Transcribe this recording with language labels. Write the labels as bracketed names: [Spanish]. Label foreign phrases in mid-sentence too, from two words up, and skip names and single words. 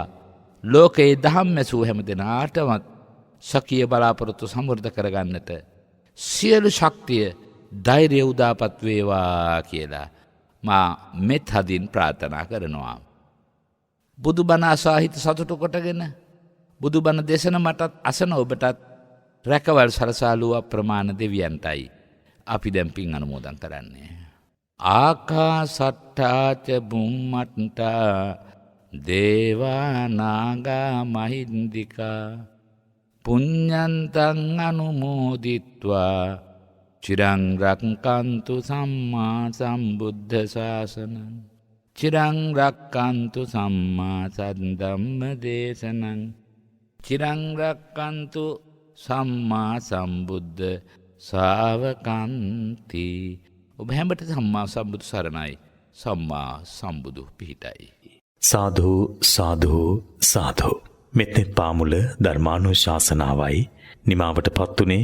[Sinhala] ලෝකේ දහම් මැසූ හැම දෙනාටමත් සකිය බලාපොරොත්තු සමෘද්ධ කරගන්නට සියලු ශක්තිය, ධෛර්යය උදාපත් වේවා කියලා මා මෙත් හදින් ප්‍රාර්ථනා කරනවා. බුදුබණ අසහිත සතුටු කොටගෙන බුදුබණ දේශන මටත් අසන ඔබටත් රැකවල් සරසාලුව අප්‍රමාණ දෙවියන්ටයි අපි දැන් පින් අනුමෝදන් කරන්නේ. [Pali] ආකාසට්ටාච බුම්මට්ටා දේවා නාග මහින්దికා පුඤ්ඤන්තං අනුමෝදිත්වා චිරං රක්칸තු සම්මා සම්බුද්ධ ශාසනං චිරං රක්칸තු සම්මා සම්ධම්ම දේශනං චිරං රක්칸තු සම්මා සම්බුද්ධ ශාවකන්ති. [Sinhala] ඔබ හැමට සම්මා සම්බුදු සරණයි, සම්මා සම්බුදු පිහිටයි. සාධු සාධු සාධු. මෙත්නෙත් පාමුල ධර්මානුශාසනාවයි නිමාවට පත්වනේ.